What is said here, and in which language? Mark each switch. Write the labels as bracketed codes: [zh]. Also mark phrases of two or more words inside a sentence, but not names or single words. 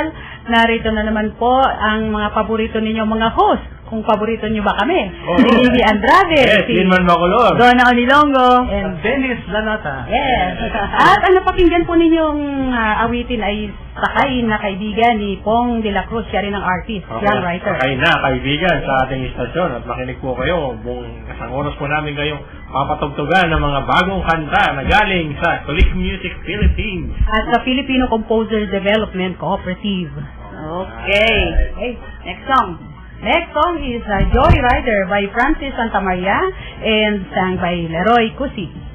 [tl] Narito na naman po ang mga paborito ninyo mga host. Kung paborito nyo ba kami. Si Lily Andrade. Yes, Linman Macolor. Donna Onilongo. And Dennis Lanata. Yes. At ang napakinggan po ninyong awitin ay Sakay na Kaibigan ni Pong de la Cruz. Siya rin ang artist, [en] young writer. [tl] Sakay na Kaibigan sa ating istasyon. At makinig po kayo. Buong isang oras po namin kayong papatugtugan ng mga bagong kanta na galing sa Click Music Philippines. At sa Filipino Composer Development Cooperative. [en] Okay. Okay. Next song. Next song is Joy Rider by Francis Santamaria and sang by Leroy Cusi.